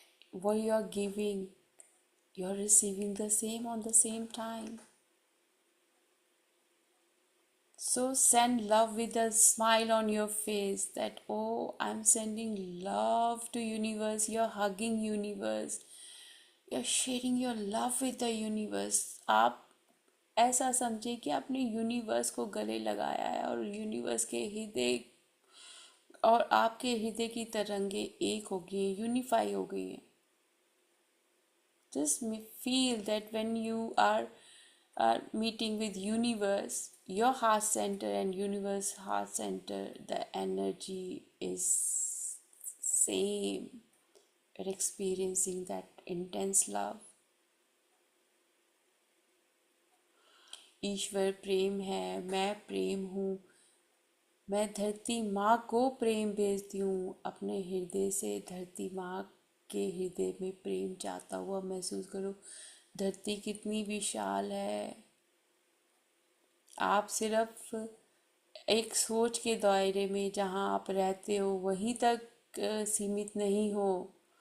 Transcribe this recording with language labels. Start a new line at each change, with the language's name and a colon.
English: What you are giving, you are receiving the same on the same time. So send love with a smile on your face that, oh, I'm sending love to universe. You're hugging universe. You're sharing your love with the universe.
Hindi: आप ऐसा समझिए कि आपने universe को गले लगाया है और यूनिवर्स के हृदय और आपके हृदय की तरंगे एक हो गई हैं, यूनिफाई हो गई हैं.
English: Just feel that when you are meeting with universe, your heart center and universe heart center, the energy is same. You're experiencing that intense love.
Hindi: ईश्वर प्रेम है, मैं प्रेम हूँ, मैं धरती माँ को प्रेम भेजती हूँ. अपने हृदय से धरती माँ के हृदय में प्रेम जाता हुआ महसूस करो. धरती कितनी विशाल है. आप सिर्फ एक सोच के दायरे में जहाँ आप रहते हो वहीं तक सीमित नहीं हो.